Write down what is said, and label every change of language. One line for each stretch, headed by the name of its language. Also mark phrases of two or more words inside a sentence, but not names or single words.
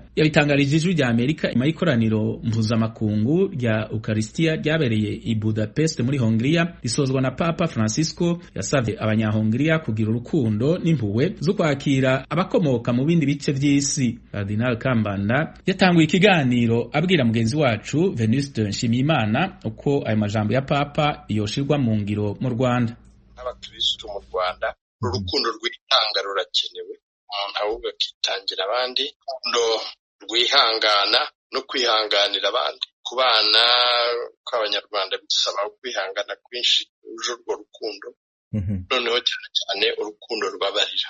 Rundi: Yabitangarije Ijwi rya Amerika nyuma y'ikoraniro mpuzamakungu rya Eucharistia ryabereye i Budapest muri Hongria, risozwa na Papa Francisco. Yasavye abanyahongria kugira urukundo n'impuhwe zo kwakira abakomoka mu bindi bice vy'isi. Cardinal Kambanda yatanguye ikiganiro abwira mugenzi wacu Venuste Nshimiyimana uko ayo majambo ya Papa yoshirwa mu ngiro mu Rwanda.
Kinyarwanda: Abakristo mu Rwanda urukundo rwitanga rurakenewe, umuntu ahubwo akitangira abandi, urukundo rwihangana no kwihanganira abandi. Ku bana kw'abanyarwanda bisaba kwihangana kwinshi uje urwo rukundo, noneho cyane urukundo rwabarira.